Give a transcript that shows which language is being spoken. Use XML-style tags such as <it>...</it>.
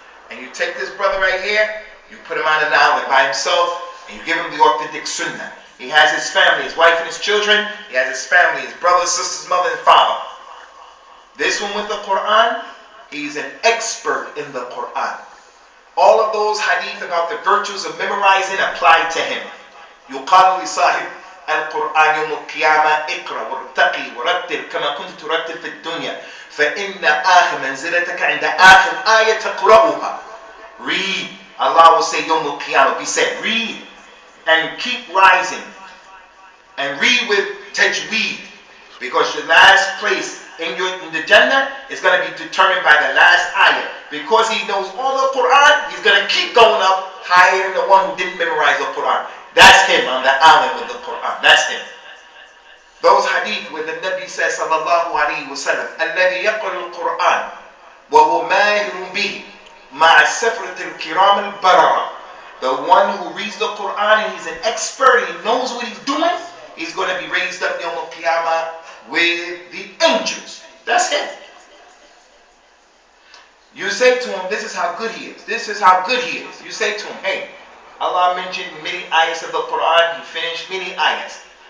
<en>And you take this brother right here, you put him on an island by himself, and you give him the authentic Sunnah. He has his family, his wife and his children. He has his family, his brothers, sisters, mother, and father. This one with the Qur'an, he's an expert in the Qur'an. All of those hadith about the virtues of memorizing apply to him.</en> <ar>يقال لصاحب القرآن يوم القيامة اقرأ وارتقي ورتل كما كنت ترتل في الدنيا فإن آخر منزلتك عند آخر آية تقرأها.</ar> <en>Read. Allah will say</en> <ar>يوم القيامة,</ar> <en>be said, read and keep rising and read with tajweed, because your last place in the Jannah is going to be determined by the last ayah. Because he knows all the Qur'an, he's going to keep going up higher than the one who didn't memorize the Qur'an. That's him on the island with the Qur'an. That's him. Those hadith where the Nabi says, Sallallahu alaihi wasallam,</en> <ar>الذي يقرأ القرآن وهو ماهر به مع السفرة الكرام البررة.</ar> <en>The one who reads the Qur'an and he's an expert, he knows what he's doing, he's going to be raised up Yawm al-Qiyamah with the angels. That's him. You say to him, this is how good he is. This is how good he is. You say to him, hey, Allah mentioned many ayahs of the Qur'an. He finished many ayahs.</en>